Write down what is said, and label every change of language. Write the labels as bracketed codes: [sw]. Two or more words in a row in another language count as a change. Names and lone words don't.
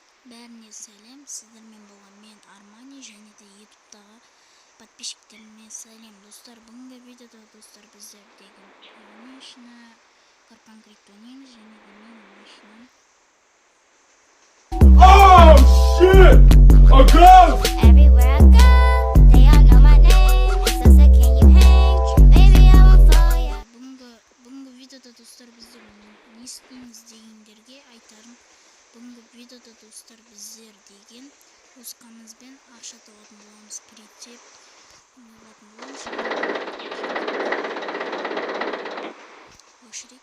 [kk] Бәріне сәлем, сіздермен болған мен Армани және де ютубтағы подписчиктеріме сәлем. Достар, бүгінгі видеода достар біздер деген конечно карпанкрикті ойнаймыз және де менің машинам. [en] Oh shit! A ghost! Everywhere I go, they all know my name. So say, can you hang? Baby, I will follow you. [kk] Бүгінгі видеода достар біздер не істейміз дегендерге айтарым. Бүгінгі видеода достар біздер деген осқанымызбен ақша табатын боламыз, прицеп алатын боламыз. [ru] Очередь.